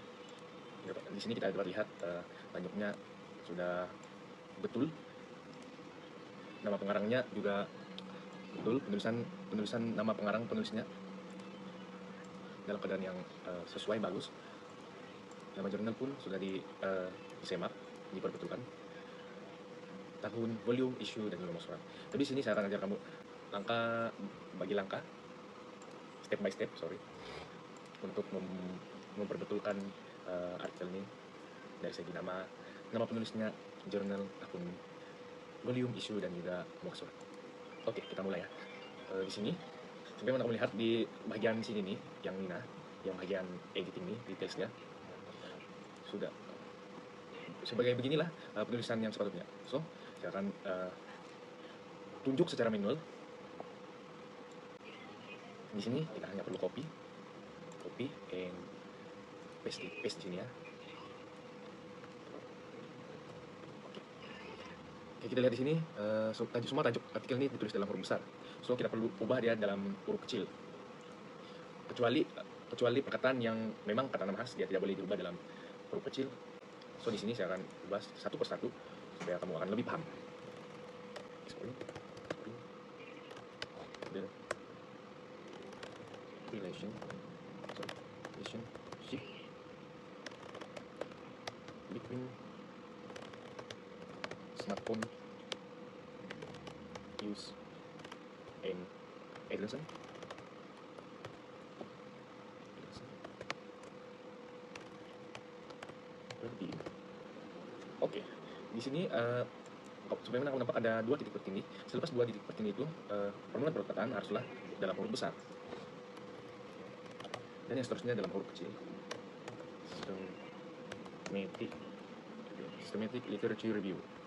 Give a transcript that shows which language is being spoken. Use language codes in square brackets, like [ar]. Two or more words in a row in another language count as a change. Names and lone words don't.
[ms] Di sini kita dapat lihat tajuknya sudah betul, nama pengarangnya juga betul, penulisan nama pengarang penulisnya dalam keadaan yang sesuai, bagus. Nama jurnal pun sudah disemak, diperbetulkan, tahun, [en] volume, issue, [ms] dan juga muka surat. Tapi di sini saya akan ajar kamu langkah bagi langkah, [en] step by step, [ms] untuk memperbetulkan artikel ini dari segi nama penulisnya, jurnal, tahun, [en] volume, issue, [ms] dan juga muka surat. Oke, kita mulai ya. Di sini sebenarnya kamu lihat di bagian sini nih, yang Nina, yang bagian editing nih, detailsnya sudah sebagai beginilah penulisan yang sepatutnya. So, saya akan tunjuk secara manual. Di sini kita hanya perlu [en] copy and paste [ms] di sini ya. Oke, kita lihat di sini semua tajuk artikel ini ditulis dalam huruf besar. So, kita perlu ubah dia dalam huruf kecil. Kecuali perkataan yang memang kata nama khas, dia tidak boleh diubah dalam huruf kecil. So, di sini saya akan ubah satu persatu supaya kamu akan lebih paham. [en] Relationship between smartphone use and adolescent. [ms] Oke, di sini Sebagaimana kamu nampak ada 2 titik tertinggi. Selepas 2 titik tertinggi itu, permulaan perkataan haruslah dalam huruf besar. Dan yang seterusnya dalam huruf kecil. [en] Systematic Literature Review.